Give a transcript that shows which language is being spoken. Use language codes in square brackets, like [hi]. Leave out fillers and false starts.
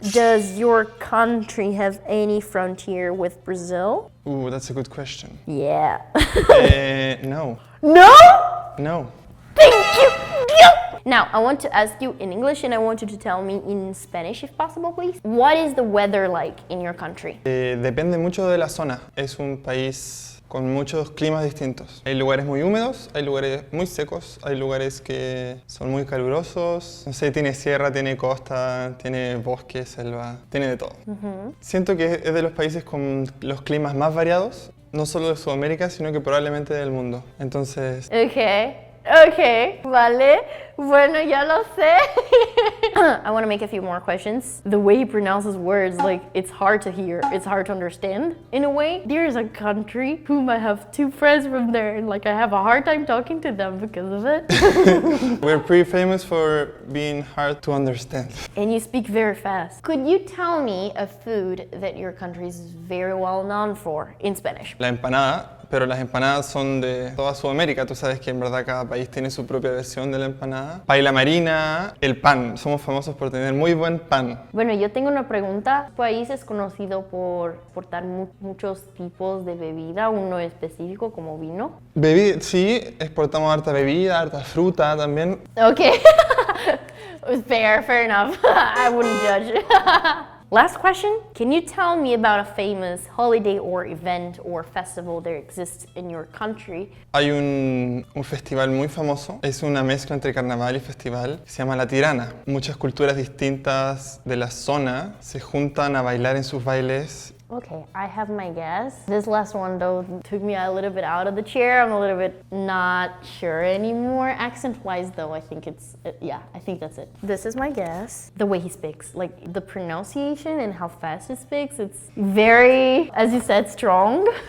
[en] Does your country have any frontier with Brazil? Ooh, that's a good question. Yeah. No. No? No. Thank you! Yeah. Now, I want to ask you in English and I want you to tell me in Spanish if possible, please. What is the weather like in your country? [es] Depende mucho de la zona. Es un país con muchos climas distintos. Hay lugares muy húmedos, hay lugares muy secos, hay lugares que son muy calurosos. No sé, tiene sierra, tiene costa, tiene bosque, selva, tiene de todo. Siento que es de los países con los climas más variados, no solo de Sudamérica, sino que probablemente del mundo. Entonces... Okay, vale. Bueno, ya lo sé. [en] I want to make a few more questions. The way he pronounces words, like, it's hard to hear. It's hard to understand, in a way. There's a country whom I have 2 friends from there, and, like, I have a hard time talking to them because of it. We're pretty famous for being hard to understand. And you speak very fast. Could you tell me a food that your country is very well known for in Spanish? [es] La empanada. Pero las empanadas son de toda Sudamérica. Tú sabes que en verdad cada país tiene su propia versión de la empanada. Paella marina, el pan. Somos famosos por tener muy buen pan. Bueno, yo tengo una pregunta. ¿Tu país es conocido por exportar muchos tipos de bebida, uno específico como vino? Sí, exportamos harta bebida, harta fruta también. [en] Okay. Fair enough. I wouldn't judge. Last question, can you tell me about a famous holiday or event or festival that exists in your country? [es] Hay un festival muy famoso, es una mezcla entre carnaval y festival, que se llama La Tirana. Muchas culturas distintas de la zona se juntan a bailar en sus bailes. [en] Okay, I have my guess. This last one though took me a little bit out of the chair. I'm a little bit not sure anymore. Accent-wise though, I think I think that's it. This is my guess. The way he speaks, like the pronunciation and how fast he speaks, it's very, as you said, strong.